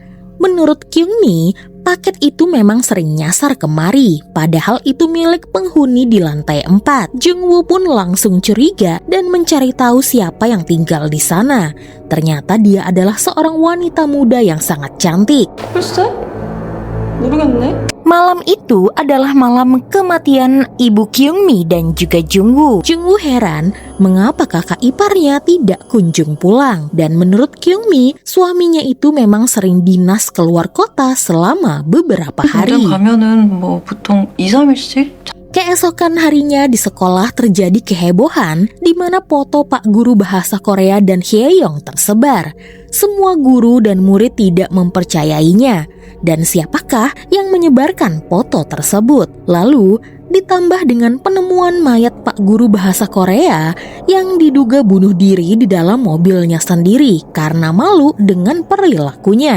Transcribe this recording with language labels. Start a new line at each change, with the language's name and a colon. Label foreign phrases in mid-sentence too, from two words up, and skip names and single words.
Indonesian: Menurut Kyung-mi, paket itu memang sering nyasar kemari, padahal itu milik penghuni di lantai 4. Jungwoo pun langsung curiga dan mencari tahu siapa yang tinggal di sana. Ternyata dia adalah seorang wanita muda yang sangat cantik.
Korean: 글쎄? 모르겠네.
Indonesian: Malam itu adalah malam kematian Ibu Kyung-mi dan juga Jungwoo. Jungwoo heran mengapa kakak iparnya tidak kunjung pulang. Dan menurut Kyung-mi, suaminya itu memang sering dinas keluar kota selama beberapa hari.
Korean: 당장 가면은 뭐 보통 2-3일씩?
Indonesian: Keesokan harinya di sekolah terjadi kehebohan di mana foto Pak Guru Bahasa Korea dan Hye-young tersebar. Semua guru dan murid tidak mempercayainya. Dan siapakah yang menyebarkan foto tersebut? Lalu, ditambah dengan penemuan mayat Pak Guru Bahasa Korea yang diduga bunuh diri di dalam mobilnya sendiri karena malu dengan perilakunya.